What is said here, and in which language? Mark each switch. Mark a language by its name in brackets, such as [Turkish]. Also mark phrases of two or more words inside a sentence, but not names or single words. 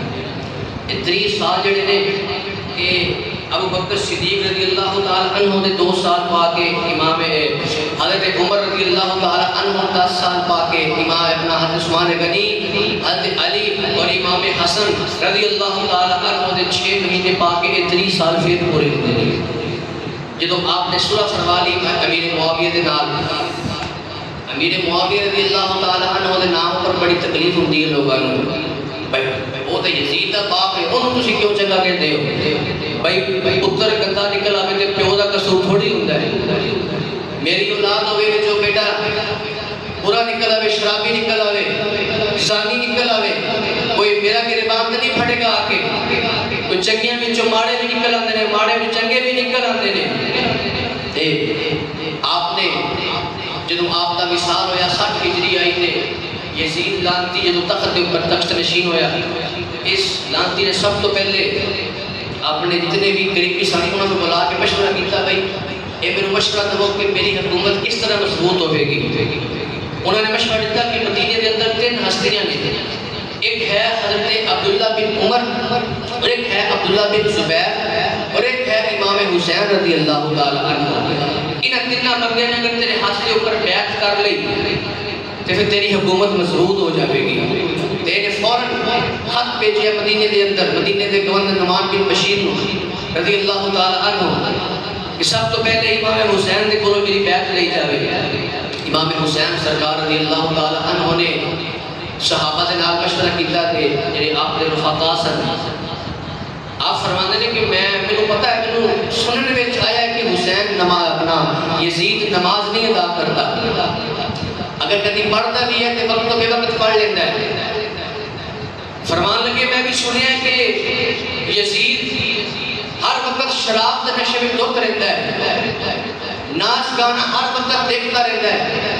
[Urdu] 30 سال جڑے نے کہ ابو بکر صدیق [Arabic] رضی اللہ تعالی عنہ [Urdu] نے 2 سال پا کے امام حضرت عمر [Arabic] رضی اللہ تعالی عنہ [Urdu] 10 سال پا کے امام ابن حضرت عثمان غنی حضرت علی اور امام حسن [Arabic] رضی اللہ تعالی عنہ [Urdu] نے 6 مہینے پا کے 30 سال پھر پورے ہوتے ہیں. [Punjabi] جدو آپ نے صلح فرما لی امیر معاویہ دے نال. امیر معاویہ [Arabic] رضی اللہ تعالی عنہ [Punjabi] دے نام پر بڑی تکلیف ہوندی ہے لوگاں نوں. بھائی وہ تو یزید دا باپ ہے انہوں تسی کیوں چنگا کہتے ہو؟ بھائی پتر گندا نکل آوے تے پیو دا قصور تھوڑی ہوندا ہے. میری اولاد ہوے جو بیٹا برا نکل آوے شرابی نکل آوے زانی نکل آوے کوئی میرا گریبان نہیں پھڑے گا آ کے. کوئی چنگیاں وچوں ماڑے بھی نکل آندے نے ماڑے وچ چنگے بھی نکل آندے نے. تے آپ نے جدوں آپ دا وصال ہویا 60 ہجری آئی تے یزید لانتی جدوں تخت دے اوپر تخت نشین ہویا اس لانتی نے سب تو پہلے اپنے جتنے بھی قریبی ساتھی انہوں نے بلا کے مشورہ کیتا بھائی اے میرے مشورہ دو کہ میری حکومت کس طرح مضبوط ہوے گی. [Urdu] انہوں نے مشورہ دیتا کہ مدینے کے اندر 3 ہستیاں نے. ایک ہے حضرت عبداللہ بن عمر اور ایک ہے عبداللہ بن زبیر اور ایک ہے امام حسین [Arabic] رضی اللہ تعالی عنہ. [Urdu] ان تینوں بندے نے اگر تیرے ہاتھ کے اوپر بیعت کر لی تو پھر تیری حکومت مضبوط ہو جائے گی. تیرے فوراً خط بھیجے مدینے کے اندر مدینے کے گورنر نعمان بن بشیر [Arabic] رضی اللہ تعالی عنہ [Urdu] کہ [Punjabi] سب تو پہلے امام حسین کے کولوں میری بیعت لئی جاوے. امام حسین سرکار [Arabic] رضی اللہ تعالی عنہ [Punjabi] نے صحابہ سے نال مشورہ کیتا کہ جڑے آپ کے رفقا سن آپ فرماندے نے کہ مینوں پتہ ہے مینوں سنن وچ آیا ہے کہ حسین نماز اپنا [Urdu] یزید نماز نہیں ادا کرتا. اگر کبھی پڑھتا بھی ہے تو وقت تو بے وقت پڑھ لیتا ہے. فرمان لگے میں بھی سنیا کہ یزید ہر وقت شراب کے نشے میں دھت رہتا ہے ناچ گانا ہر وقت دیکھتا رہتا ہے.